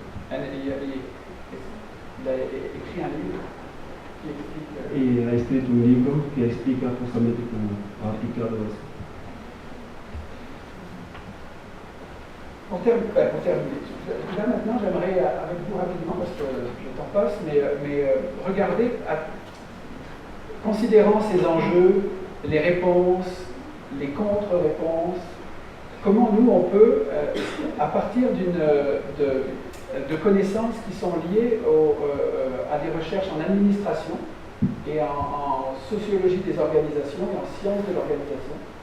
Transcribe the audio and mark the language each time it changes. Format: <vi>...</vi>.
<fr>Il a écrit un livre qui explique.</fr> <es>Y ha escrito un libro que explica justamente cómo ha aplicado eso.</es> <fr>Pour terminer, là maintenant j'aimerais avec vous rapidement, parce que le temps passe, mais regarder, considérant ces enjeux, les réponses, les contre-réponses, comment nous on peut, à partir de connaissances qui sont liées à des recherches en administration et en sociologie des organisations et en sciences de l'organisation.</fr>